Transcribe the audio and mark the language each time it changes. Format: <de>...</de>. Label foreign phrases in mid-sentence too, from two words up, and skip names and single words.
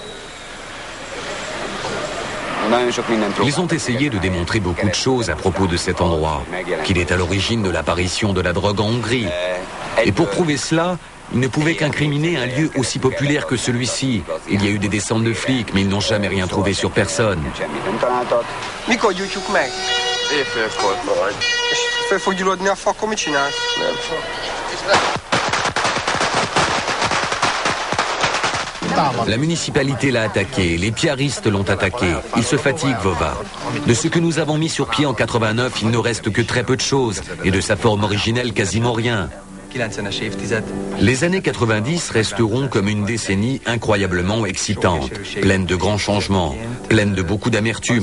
<fr>Ils ont essayé de démontrer beaucoup de choses à propos de cet endroit, qu'il est à l'origine de l'apparition de la drogue en Hongrie. Et pour prouver cela, Ils ne pouvaient qu'incriminer un lieu aussi populaire que celui-ci. Il y a eu des descentes de flics, mais ils n'ont jamais rien trouvé sur personne.</fr> <hu>Mikor gyújtjuk meg? Éjfélkor vagy. És fel fog gyullodni a fa, akkor mit csinálsz? Nem fog.</hu> <fr>La municipalité l'a attaqué, les piaristes l'ont attaqué. Il se fatigue, Vova. De ce que nous avons mis sur pied en 89, il ne reste que très peu de choses, et de sa forme originelle, quasiment rien. Les années 90 resteront comme une décennie incroyablement excitante, pleine de grands changements, pleine de beaucoup d'amertume.</fr>